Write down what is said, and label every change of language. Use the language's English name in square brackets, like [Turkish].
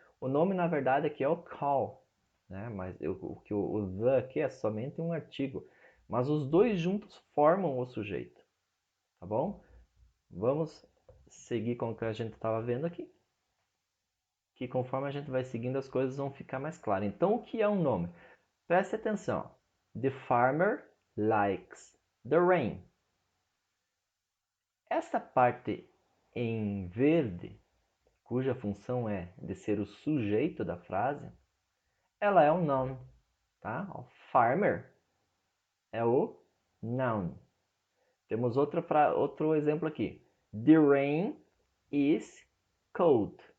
[Portuguese] O nome na verdade aqui é o call, né? Mas o the aqui é somente um artigo. Mas os dois juntos formam o sujeito, tá bom? Vamos seguir com o que a gente estava vendo aqui. Que conforme a gente vai seguindo as coisas vão ficar mais claras. Então o que é um nome? Preste atenção. [English] The farmer likes the rain. [Portuguese] Essa parte em verde, cuja função é de ser o sujeito da frase, ela é um noun, tá? O farmer é o noun. Temos outro exemplo aqui. [English] The rain is cold.